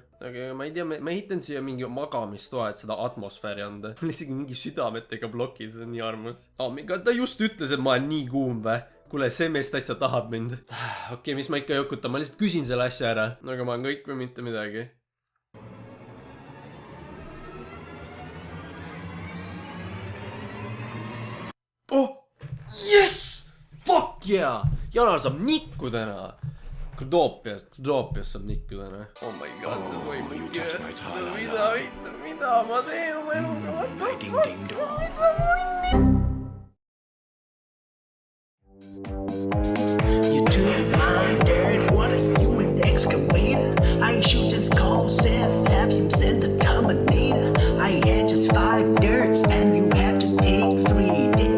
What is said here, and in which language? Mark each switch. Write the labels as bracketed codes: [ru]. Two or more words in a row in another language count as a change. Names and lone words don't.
[et] Aga ma ei tea, ma ehitan siia mingi magamistoa, et seda atmosfääri anda. Mul isegi mingi südametega blokid, see on nii armas. Ta just ütles, et ma olen nii kuum või? Kuule, see mees täitsa tahab mind. Okei, mis ma ikka jokutan, ma lihtsalt küsin selle asja ära. Aga ma olen kõik või mitte midagi. [en] Yes! Fuck yeah! [et] Janar saab nikku täna. Grotoopias saab nikku täna. [en] Oh my god, [et] see toimub. Mida ma teen oma eluga? Mida munni? [en] You took my dirt, what are you, an excavator? I should just call Seth, have him send the Dominator. I had just 5 dirts and you had to take 3.